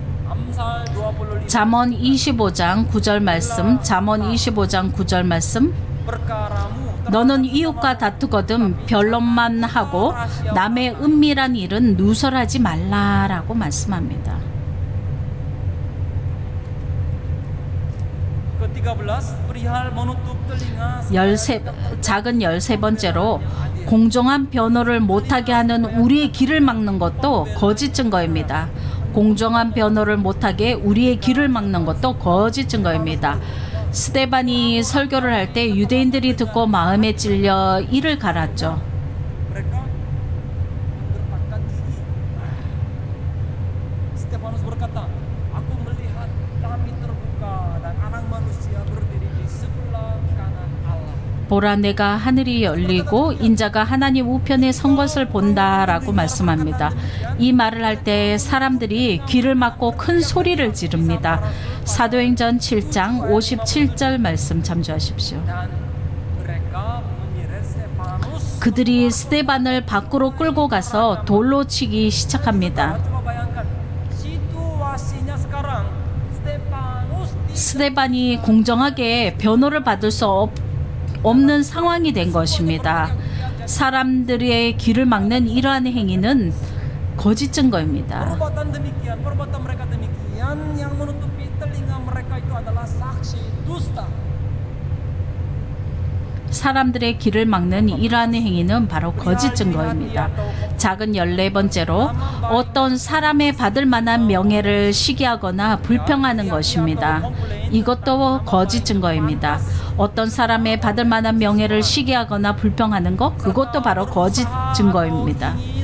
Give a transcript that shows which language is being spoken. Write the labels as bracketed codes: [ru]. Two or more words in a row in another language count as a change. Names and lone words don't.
[id] Amsal 25 [ko] 잠언 25장 9절 말씀, 잠언 25장 9절 말씀. [id] perkaramu [ko] 너는 이웃과 다투거든 변론만 하고 남의 은밀한 일은 누설하지 말라라고 말씀합니다. [id] ke-13 perihal menutup telinga [ko] 작은 13번째로 공정한 변호를 못하게 하는 우리의 길을 막는 것도 거짓 증거입니다. 공정한 변호를 못하게 우리의 길을 막는 것도 거짓 증거입니다. 스데반이 설교를 할 때 유대인들이 듣고 마음에 찔려 이를 갈았죠. [id] mereka menggertakkan gigi. Stefanus berkata, aku melihat langit terbuka dan anak manusia berdiri di sebelah kanan Allah. [ko] 보라 내가 하늘이 열리고 인자가 하나님 우편에 선 것을 본다라고 말씀합니다. 이 말을 할 때 사람들이 귀를 막고 큰 소리를 지릅니다. 사도행전 7장 57절 말씀 참조하십시오. [id] Dan mereka menyeret Stefanus. [ko] 그들이 스데반을 밖으로 끌고 가서 돌로 치기 시작합니다. [id] Coba bayangkan situasinya sekarang. Stefanus [ko] 스데반이 공정하게 변호를 받을 수 없는 상황이 된 것입니다. 사람들의 길을 막는 이러한 행위는 거짓 증거입니다. [id] perbuatan mereka demikian yang menutupi telinga mereka itu adalah saksi dusta. [ko] 사람들의 길을 막는 이러한 행위는 바로 거짓 증거입니다. 작은 14번째로 어떤 사람의 받을 만한 명예를 시기하거나 불평하는 것입니다. 이것도 거짓 증거입니다. 어떤 사람의 받을 만한 명예를 시기하거나 불평하는 것, 그것도 바로 거짓 증거입니다.